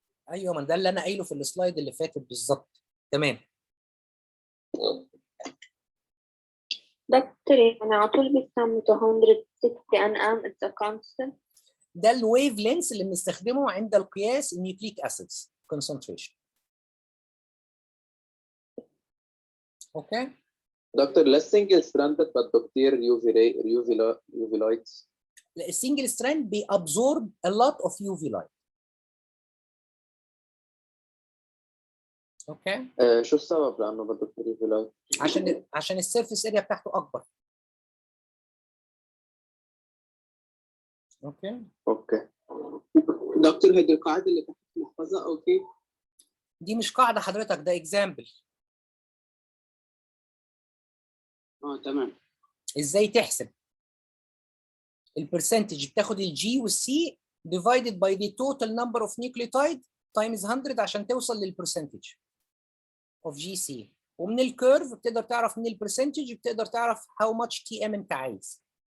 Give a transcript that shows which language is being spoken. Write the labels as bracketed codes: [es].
[ar] ايوه ما ده اللي انا قايله في السلايد اللي فاتت بالظبط. تمام. دكتور يعني على طول بيستعملوا 260 nm [en] it's a constant. [ar] ده الويف لينس اللي بنستخدمه عند القياس النيوكليك اسيدز concentration. [en] Okay. Doctor less single stranded but doctor UV lights. [ar] السنجل ستراند بيابزورب [en] a lot of UV light. Okay. [ar] شو السبب لانه بده UV light؟ عشان السيرفيس اريا بتاعته اكبر. [en] Okay. [ar] دكتور هيدي القاعده اللي تحت محفظه او كيف؟ دي مش قاعده حضرتك ده اكزامبل. تمام. ازاي تحسب؟ البرسنتج بتاخد الجي والسي [en] divided by the total number of nucleotide times 100 [ar] عشان توصل للبرسنتج of GC. ومن الكيرف بتقدر تعرف من البرسنتج بتقدر تعرف [en] how much TM [ar] انت عايز.